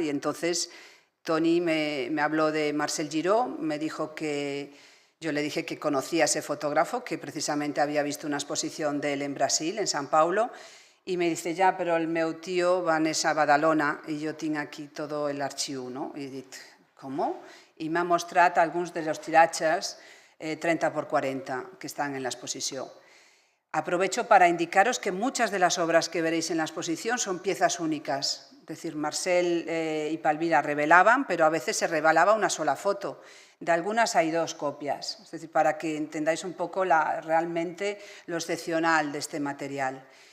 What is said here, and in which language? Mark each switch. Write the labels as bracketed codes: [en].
[es] Y entonces Toni me habló de Marcel Giró, me dijo que yo le dije que conocía a ese fotógrafo, que precisamente había visto una exposición de él en Brasil, en San Paulo, y me dice, [ca] ja, però el meu tio va néixer a Badalona i jo tinc aquí tot l'arxiu, no? I he dit, com? I m'ha mostrat alguns dels tiratges 30x40 [es] que están en la exposición. Aprovecho para indicaros que muchas de las obras que veréis en la exposición son piezas únicas. Es decir, Marcel y Palmira revelaban, pero a veces se revelaba una sola foto. De algunas hay dos copias, es decir, para que entendáis un poco realmente lo excepcional de este material.